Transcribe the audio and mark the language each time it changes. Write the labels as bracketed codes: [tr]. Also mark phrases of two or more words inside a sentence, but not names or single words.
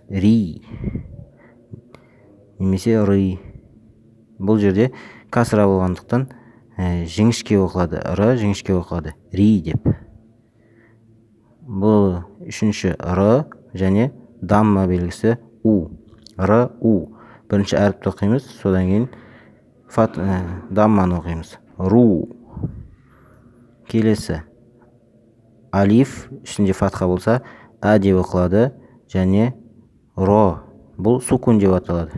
[kk] Ри. Немесе ры. Бұл жерде касра болғандықтан жіңішке оқылады. Р жіңішке оқылады. Ри деп. Бұл үшінші р және дамма белгісі у. Р, у. Бірінші әріпті оқимыз, содан кейін дамманы оқимыз. Ру. Келесі. Алиф ішінде фатха болса, ә деп оқылады және ро. Бұл сукун деп аталады.